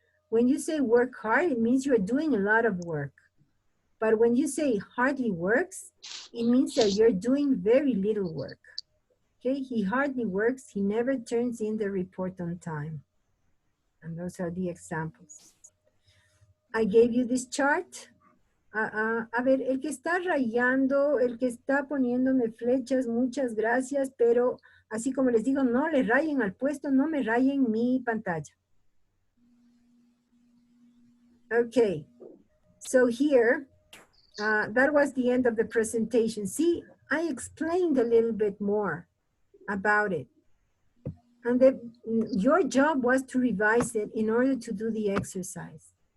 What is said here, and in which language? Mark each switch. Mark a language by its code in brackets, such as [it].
[en] When you say work hard, it means you're doing a lot of work. But when you say hardly works, it means that you're doing very little work. Okay, he hardly works, he never turns in the report on time. And those are the examples. I gave you this chart. [es] A ver, el que está rayando, el que está poniéndome flechas, muchas gracias, pero así como les digo, no le rayen al puesto, no me rayen mi pantalla. [en] Okay, so here, that was the end of the presentation. See, I explained a little bit more about it. And your job was to revise it in order to do the exercise.